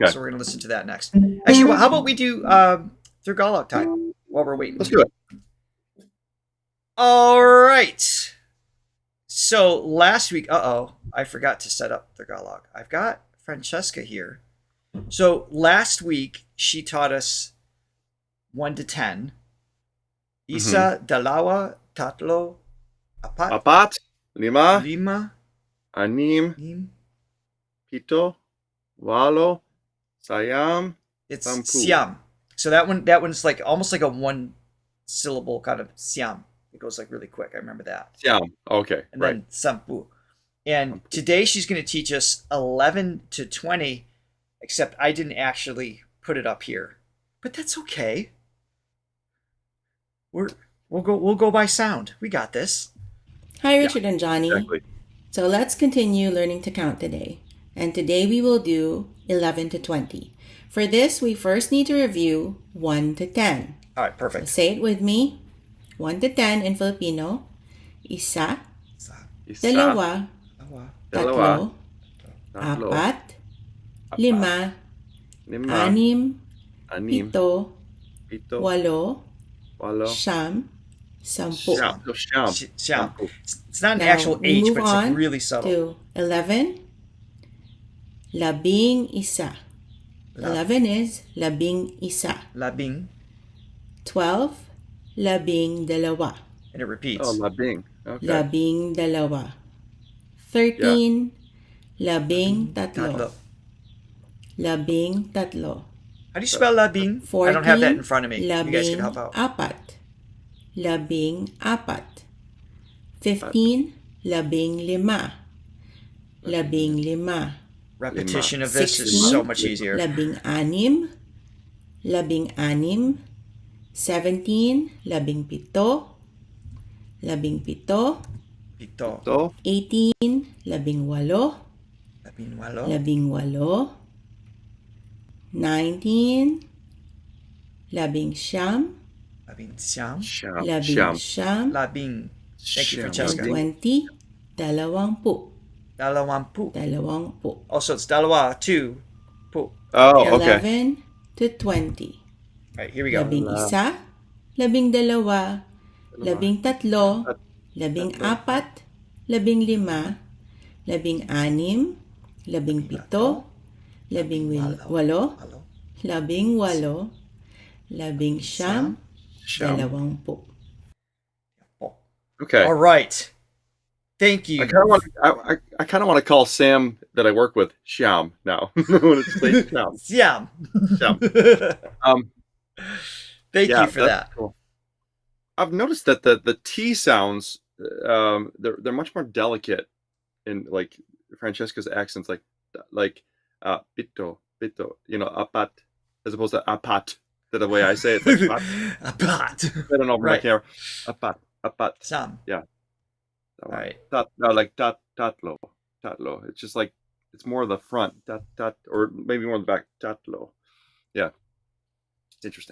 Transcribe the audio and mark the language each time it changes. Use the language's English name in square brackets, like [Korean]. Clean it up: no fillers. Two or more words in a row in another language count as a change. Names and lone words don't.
[English] So we're going to listen to that next. Actually, how about we do Throgalog Time while we're waiting? Let's do it. All right. So last week, I forgot to set up Throgalog. I've got Francesca here. So last week, she taught us 1 to 10. [Filipino] Isa, dalawa, tatlo, apat, Apat, lima, lima, anim, nim. pito, walo, sayam. [English] It's [Filipino] Sampu. siam. [English] So that one's like almost like a 1 syllable kind of siam. It goes like really quick. I remember that. Siam. Okay. And Right. then sampu. And today she's going to teach us 11 to 20, except I didn't actually put it up here. But that's okay. We'll go by sound. We got this. Hi, Richard and Johnny. Exactly. So let's continue learning to count today. And today we will do 11 to 20. For this, we first need to review 1 to 10. All right, perfect. Say it with me. 1 to 10 in Filipino. [Filipino] Isa, Isa, dalawa, dalawa, tatlo, tatlo, apat, lima, lima, anim, anim, pito, pito, walo, walo, siyam, sampu. siyam. So siyam. Siam. Sampu. [English] It's not an Now, actual we H, move but it's like on really subtle. to 11. [Filipino] Labing isa. 11 is labing isa. Labing. 12, labing dalawa. [English] And it repeats. Oh, labing. Okay. [Filipino] Labing dalawa. 13, labing tatlo. Tatlo. Labing tatlo. [English] How do you spell labing? 14, I don't have that in front of me. You guys can [Filipino] labing [English] help out. [Filipino] apat. Labing apat. 15, labing lima. Labing lima. [English] Repetition of this 16, is so much easier. [Filipino] Labing anim. Labing anim. 17, labing pito. Labing pito. Pito. [English] So, [Filipino] 18, labing walo. Labing walo. Labing walo. 19, labing siyam. Labing siyam. siyam. Labing Siyam. siyam. Labing. [English] Thank you, [Filipino] Siyam. [English] Francesca. [Filipino] 20, dalawampu. Dalawampu. Dalawampu. [English] Oh, so it's dalawa, 2, pu. Oh, okay. 11 to 20. All right, here we go. [Filipino] Labing isa, labing dalawa, labing tatlo, labing apat, labing lima, labing anim, labing pito, labing walo, Walo. labing walo, labing siyam, Siyam. dalawampu. [English] Okay. All right. Thank you. I kind of want to call Sam that I work with Shyam now. When it's late Shyam. Siam. Shyam. Thank Yeah, you for that's that. cool. I've noticed that the T sounds they're much more delicate in like Francesca's accents, like [Filipino] pito, apat, [English] as opposed to apat. The way I say it, like, [Filipino] Apat. [English] I don't know if Right. I care. Apat. Sam. Yeah. All right. [Filipino] Tatlo. [English] It's just like it's more of the front, tat, or maybe more of the back, tatlo. Yeah. Interesting.